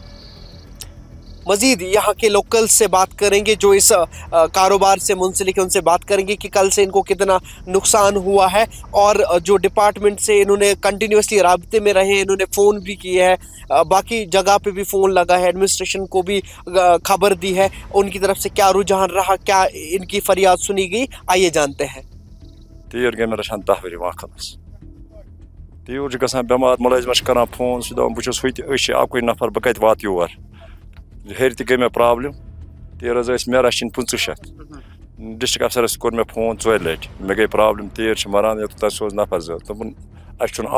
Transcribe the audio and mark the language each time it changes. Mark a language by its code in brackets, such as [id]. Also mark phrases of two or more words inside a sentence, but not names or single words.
[ur] مزید یہاں کے لوکل سے بات کریں گے جو اس کاروبار سے منسلک ہے ان سے بات کریں گے کہ کل سے ان کو کتنا نقصان ہوا ہے اور جو ڈپارٹمنٹ سے انہوں نے کنٹینیوسلی رابطے میں رہے انہوں نے فون بھی کیے ہے باقی جگہ پہ بھی فون لگا ہے ایڈمنسٹریشن کو بھی خبر دی ہے ان کی طرف سے کیا رجحان رہا کیا ان کی فریاد سنی گئی آئیے جانتے ہیں [ks] تیٖر گٔے مےٚ رچھان 10 ؤری وقتس تیوٗر چھُ گژھان بٮ۪مار مُلٲزمَس چھِ کران فون سُہ چھُ دپان بہٕ چھُس ہُتہِ أسۍ چھِ اَکُے نفر بہٕ کَتہِ واتہٕ یور ہیٚرِ تہِ گٔے مےٚ پرٛابلِم تیٖر حظ ٲسۍ مےٚ رَچھِنۍ 2500 ڈِسٹرک افسرس کوٚر مےٚ فون 2 لَٹہِ مےٚ گٔے پرٛابلِم تیٖر چھِ مران یوٚتتھ سوز نفر 2 دوٚپُن اَسہِ چھُنہٕ